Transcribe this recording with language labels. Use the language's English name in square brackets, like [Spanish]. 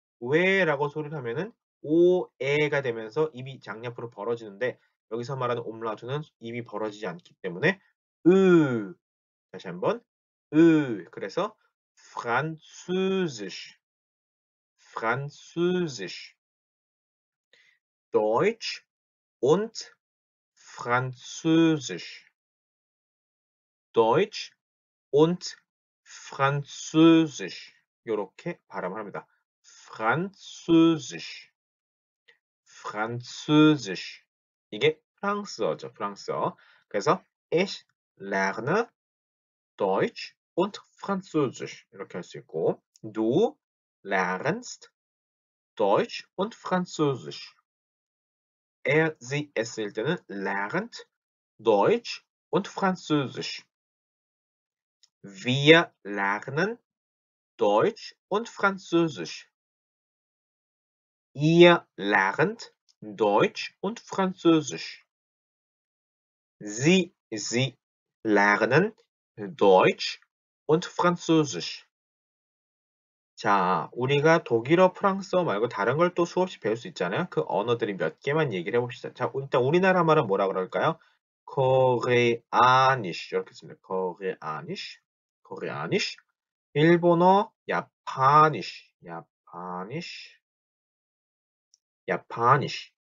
[Korean] 왜라고 소리를 하면은 오에가 되면서 입이 장옆으로 벌어지는데 여기서 말하는 옴라우트는 입이 벌어지지 않기 때문에 으 다시 한번 그래서 Französisch, Französisch, Deutsch und Französisch, Deutsch und Französisch 요렇게 발음을 합니다. Französisch, Französisch 이게 프랑스어죠. 프랑스어. [German] 그래서 ich lerne Deutsch und Französisch 이렇게 할 수 있고 du lernst Deutsch und Französisch. er, sie, es일 때는 lernt Deutsch und Französisch. Wir lernen Deutsch und Französisch. Ihr lernt Deutsch und Französisch. Sie lernen Deutsch und Französisch. [Korean] 자, 우리가 독일어, 프랑스어 말고 다른 걸 또 수없이 배울 수 있잖아요. 그 언어들이 몇 개만 얘기를 해봅시다. 자, 일단 우리나라 말은 뭐라 그럴까요? 코레아니쉬 이렇게 씁니다. 코레아니쉬, 코레아니쉬. 일본어 야파니쉬, 야파니쉬, 야파니쉬.